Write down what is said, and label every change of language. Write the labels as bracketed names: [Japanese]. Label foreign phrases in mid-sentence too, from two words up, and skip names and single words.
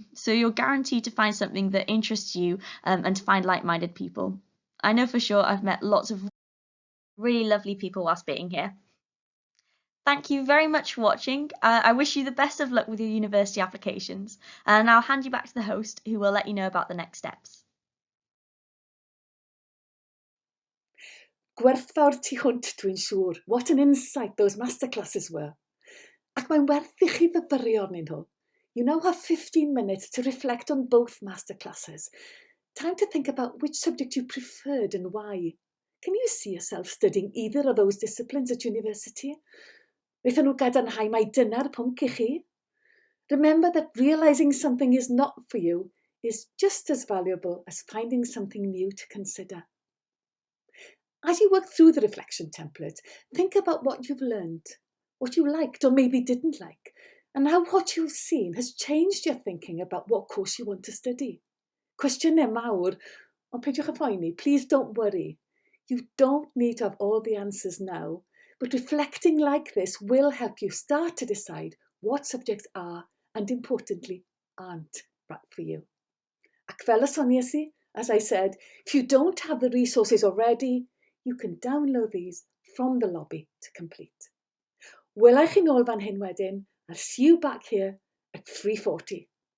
[English] So you're guaranteed to find something that interests you and to find like-minded people. I know for sure I've met lots of really lovely people whilst being here. Thank you very much for watching. I wish you the best of luck with your university applications, and I'll hand you back to the host who will let you know about the next steps. [Welsh] Gwerthfawr tu hwnt, dwi'n siŵr. [English] What an insight those masterclasses were. [Welsh] Ac mae'n werth i chi fyfyrio arnyn nhw. [English] You now have 15 minutes to reflect on both masterclasses. Time to think about which subject you preferred and why. Can you see yourself studying either of those disciplines at university? [Welsh] Wnaethon nhw gadarnhau mai dyna'r pwnc i chi? [English] Remember that realising something is not for you is just as valuable as finding something new to consider. As you work through the reflection template, think about what you've learned, what you liked or maybe didn't like, and how what you've seen has changed your thinking about what course you want to study. [Welsh] Cwestiynau mawr, ond peidiwch â phoeni, [English] please don't worry. You don't need to have all the answers now, but reflecting like this will help you start to decide what subjects are and, importantly, aren't right for you. [Welsh] Ac fel y soniais I, [English] as I said, if you don't have the resources already, you can download these from the lobby to complete. [Welsh] Welai chi nôl fan hyn wedyn. [English] I'll see you back here at 3:40.